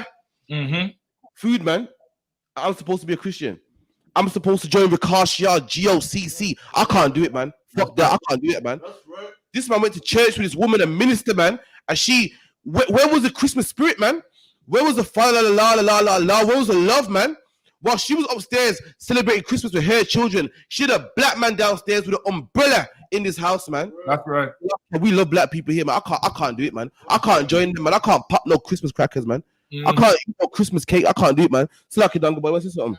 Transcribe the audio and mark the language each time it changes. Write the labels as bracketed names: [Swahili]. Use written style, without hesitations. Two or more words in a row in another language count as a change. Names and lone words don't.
[English] Food, man. I'm supposed to be a Christian. I'm supposed to join Rikashia, GOCC. I can't do it, man. Fuck that. I can't do it, man. This man went to church with this woman, a minister, man. And where was the Christmas spirit, man? Where was the fa la la la la la la? Where was the love, man? While she was upstairs celebrating Christmas with her children, she had a black man downstairs with an umbrella in this house, man. That's right. We love black people here, man. I can't do it, man. I can't join them, man. I can't pop no Christmas crackers, man. I can't eat no Christmas cake. I can't do it, man. It's like a dungle boy. What's this something?